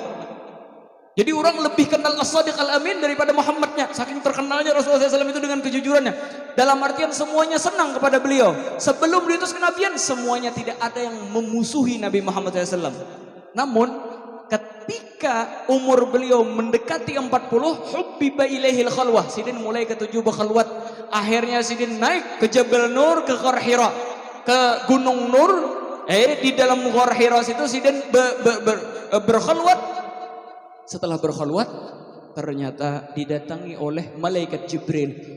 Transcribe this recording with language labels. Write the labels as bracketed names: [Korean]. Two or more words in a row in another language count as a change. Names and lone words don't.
[Indonesian] Jadi orang lebih kenal As-Sadiq Al-Amin daripada Muhammadnya. Saking terkenalnya Rasulullah SAW itu dengan kejujurannya. Dalam artian semuanya senang kepada beliau. Sebelum diutus kenabian, semuanya tidak ada yang memusuhi Nabi Muhammad SAW. Namun ketika umur beliau mendekati 40, [Arabic] hubbiba ilaihil khalwah, [Indonesian] sidin mulai ketujuh berkhalwat. Akhirnya sidin naik ke Jabal Nur, ke Ghar Hira, ke Gunung Nur. Di dalam Ghar Hira itu sidin berkhalwat. Setelah berkhalwat, ternyata didatangi oleh malaikat Jibril.